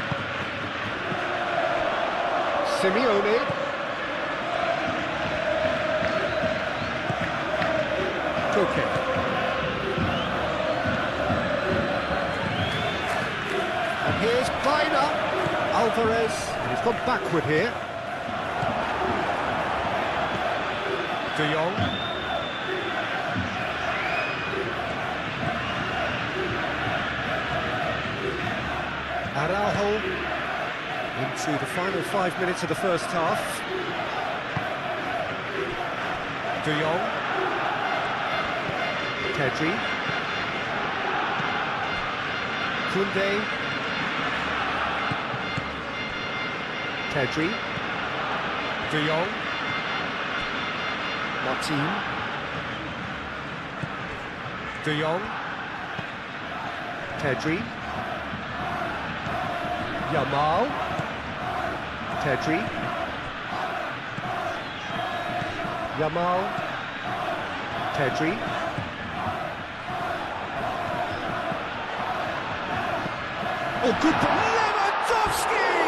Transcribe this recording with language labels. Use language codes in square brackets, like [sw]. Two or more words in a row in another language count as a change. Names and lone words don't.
[en] Simeone. Koke. And here's Kleiner. Alvarez. And he's gone backward here. De Jong. Araujo into the final 5 minutes of the first half. De Jong. Pedri. Koundé. Pedri. De Jong. Martin. De Jong. Pedri. Yamal. Pedri. Yamal. Pedri. Oh, good ball. Lewandowski!